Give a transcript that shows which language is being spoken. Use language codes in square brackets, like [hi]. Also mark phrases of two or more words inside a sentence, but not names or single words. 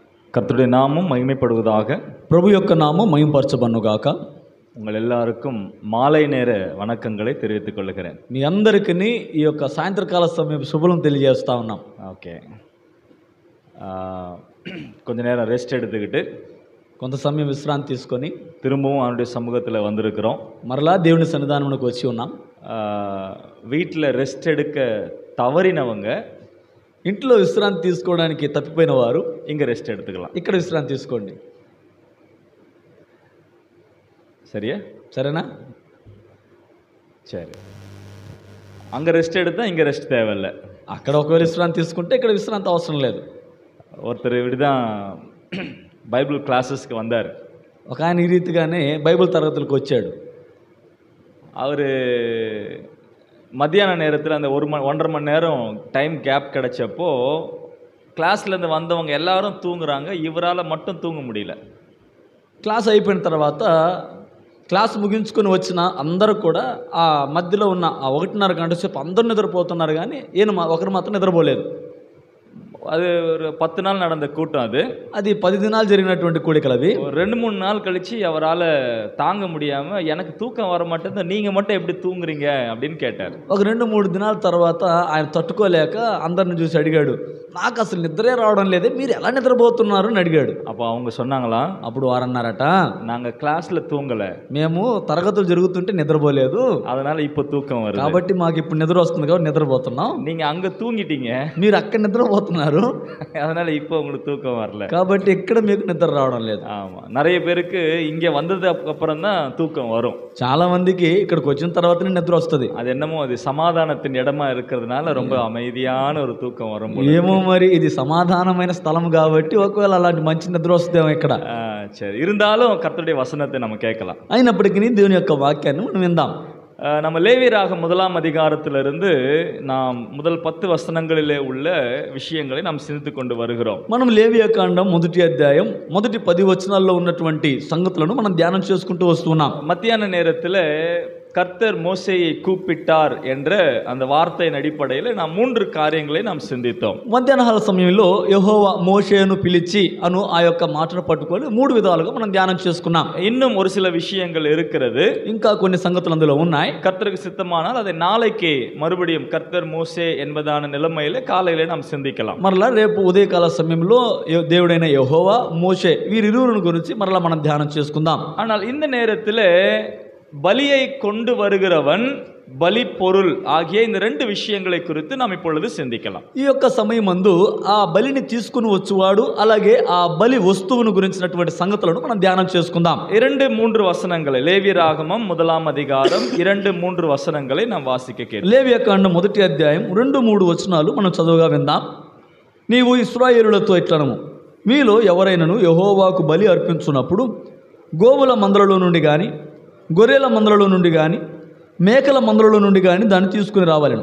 [ta] கர்த்தருடைய நாமம் மகிமைப்படுவதாக. [te] ప్రభు యొక్క నామం మహిమపరచబడునుగాక. [ta] உங்கள் எல்லாருக்கும் மாலை நேர வணக்கங்களை தெரிவித்துக் கொள்கிறேன். [te] మీ అందరికీ ఈ యొక్క సాయంత్రకాల సమయం శుభలం తెలియజేస్తా ఉన్నాం. [ta] ஓகே, கொஞ்ச நேரம் ரெஸ்ட் எடுத்துக்கிட்டு [te] కొంత సమయం విశ్రాంతి తీసుకొని [ta] திரும்பவும் அவனுடைய சமூகத்தில் வந்திருக்கிறோம். [te] మరలా దేవుని సన్నిధానంలోకి వచ్చి ఉన్నాం. [ta] வீட்டில் ரெஸ்ட் எடுக்க தவறினவங்க [te] ఇంట్లో విశ్రాంతి తీసుకోవడానికి తప్పిపోయిన వారు [ta] இங்கே ரெஸ்ட் எடுத்துக்கலாம். [te] ఇక్కడ విశ్రాంతి తీసుకోండి. [ta] சரியா? [te] సరేనా? [ta] சரி, அங்கே ரெஸ்ட் எடுத்தால் இங்கே ரெஸ்ட் தேவையில்லை. [te] అక్కడ ఒకవేళ విశ్రాంతి తీసుకుంటే ఇక్కడ విశ్రాంతి అవసరం లేదు. [ta] ஒருத்தர் இப்படி தான் [en] Bible classesku [ta] வந்தார். [te] ఒక ఆయన ఈ రీతిగానే బైబిల్ తరగతులకు వచ్చాడు. [ta] அவர் மத்தியான நேரத்தில் அந்த 1.5 மணி நேரம் [en] time gap [ta] கிடைச்சப்போ கிளாஸ்லேருந்து வந்தவங்க எல்லாரும் தூங்குறாங்க, இவரால் மட்டும் தூங்க முடியல. [te] క్లాస్ అయిపోయిన తర్వాత క్లాస్ ముగించుకొని వచ్చిన అందరూ కూడా ఆ మధ్యలో ఉన్న ఆ 1:30 గంట సేపు అందరూ నిద్రపోతున్నారు, కానీ ఈయన ఒకరు మాత్రం నిద్రపోలేదు. [ta] அது ஒரு 10 நாள் நடந்த கூட்டம். [te] అది 10 దినాలు జరిగినటువంటి కూడికలు అవి. [ta] 2-3 நாள் கழிச்சு அவரால் தாங்க முடியாமல் எனக்கு தூக்கம் வர மாட்டேங்குது, நீங்கள் மட்டும் எப்படி தூங்குறீங்க அப்படின்னு கேட்டார். [te] ఒక 2-3 దినాల తర్వాత ఆయన తట్టుకోలేక అందరిని చూసి అడిగాడు, నాకు అసలు నిద్రే రావడం లేదే, మీరు ఎలా నిద్రపోతున్నారు అని అడిగాడు. [ta] அப்போ அவங்க சொன்னாங்களா, [te] అప్పుడు వారు అన్నారట, [ta] நாங்கள் கிளாஸில் தூங்கலை, [te] మేము తరగతులు జరుగుతుంటే నిద్రపోలేదు, [ta] அதனால இப்போ தூக்கம் வருது, [te] కాబట్టి మాకు ఇప్పుడు నిద్ర వస్తుంది కాబట్టి నిద్రపోతున్నాం. [ta] நீங்கள் అங்கே தூங்கிட்டீங்க, [te] మీరు అక్కడ నిద్రపోతున్నారు, [ta] அதனால இப்போ உங்களுக்கு தூக்கம் வரல, [te] కాబట్టి ఇక్కడ మీకు నిద్ర రావడం లేదు. [ta] ஆமாம், நிறைய பேருக்கு இங்கே வந்ததுக்கு அப்புறம் தான் தூக்கம் வரும். [te] చాలా మందికి ఇక్కడికి వచ్చిన తర్వాతనే నిద్ర వస్తుంది. [ta] அது என்னமோ அது சமாதானத்தின் இடமா இருக்கிறதுனால ரொம்ப அமைதியான ஒரு தூக்கம் வரும். [te] ఏమో మరి ఇది సమాధానమైన స్థలం కాబట్టి ఒకవేళ అలాంటి మంచి నిద్ర వస్తుందేమో ఇక్కడ. [ta] சரி, இருந்தாலும் கர்த்தருடைய வசனத்தை நம்ம கேட்கலாம். [te] అయినప్పటికీ దేవుని యొక్క వాక్యాన్ని మనం విందాం. [ta] நம்ம லேவியராகமம் 1ஆம் அதிகாரத்திலிருந்து நாம் முதல் 10 வசனங்களிலே உள்ள விஷயங்களை நாம் சிந்தித்து கொண்டு வருகிறோம். [te] మనం లేవియాకాండం 1వ అధ్యాయం మొదటి 10 వచనాల్లో ఉన్నటువంటి సంగతులను మనం ధ్యానం చేసుకుంటూ వస్తున్నాం. [ta] மத்தியான நேரத்தில் கர்த்தர் மோசேயை கூப்பிட்டார் என்ற அந்த வார்த்தையின் அடிப்படையில் நாம் 3 காரியங்களை நாம் சிந்தித்தோம். [te] మధ్యాహ్న సమయంలో యెహోవా మోషేను పిలిచి అను ఆ యొక్క మాటను పట్టుకొని 3 విధాలుగా మనం ధ్యానం చేసుకున్నాం. [ta] இன்னும் ஒரு சில விஷயங்கள் இருக்கிறது, [te] ఇంకా కొన్ని సంగతులు అందులో ఉన్నాయి. [ta] கர்த்தருக்கு சித்தமானால் அதை நாளைக்கு மறுபடியும் கர்த்தர் மோசே என்பதான நிலைமையில காலையிலே நாம் சிந்திக்கலாம். [te] మరలా రేపు ఉదయకాల సమయంలో దేవుడైన యెహోవా మోషే వీరిరువుని గురించి మరలా మనం ధ్యానం చేసుకుందాం. [ta] ஆனால் இந்த நேரத்தில் பலியை கொண்டு வருகிறவன், பலி பொருள் ஆகிய இந்த 2 விஷயங்களை குறித்து நாம் இப்பொழுது சிந்திக்கலாம். [te] ఈ యొక్క సమయమందు ఆ బలిని తీసుకుని వచ్చేవాడు అలాగే ఆ బలి వస్తువును గురించినటువంటి సంగతులను మనం ధ్యానం చేసుకుందాం. [ta] 2-3 வசனங்களை லேவியராகமம் 1ஆம் அதிகாரம் 2-3 வசனங்களை நாம் வாசிக்க கேள. [te] లేవియాకాండం 1వ అధ్యాయం 2-3 వచనాలు మనం చదువుగా విందాం. నీవు ఇశ్రాయేలులతో ఇట్లనము, మీలో ఎవరైనను యెహోవాకు బలి అర్పించున్నప్పుడు గోవుల మందలలో నుండి కానీ గొర్రెల మందలలో నుండి కానీ మేకల మందలలో నుండి కానీ దాన్ని తీసుకుని రావాలను.